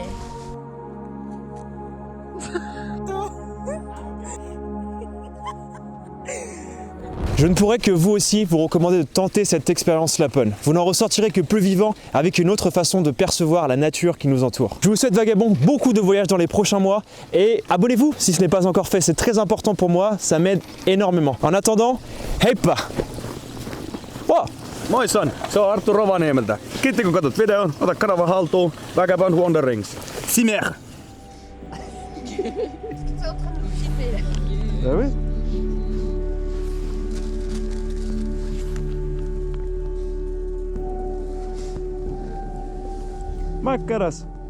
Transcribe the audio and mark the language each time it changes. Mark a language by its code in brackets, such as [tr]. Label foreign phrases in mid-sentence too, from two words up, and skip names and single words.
[fr] Je ne pourrais que vous aussi vous recommander de tenter cette expérience Lapone. Vous n'en ressortirez que plus vivant avec une autre façon de percevoir la nature qui nous entoure. Je vous souhaite vagabond beaucoup de voyages dans les prochains mois et abonnez-vous si ce n'est pas encore fait, c'est très important pour moi, ça m'aide énormément. En attendant, heippa! Wow. [fi] Moi son, se on Arttu Rovaniemeltä. Kiitti kun katsot videon, ota kanava haltuun, Vagabond Wanderings. [fr] Simer! Ah oui? [fi] Makkaras!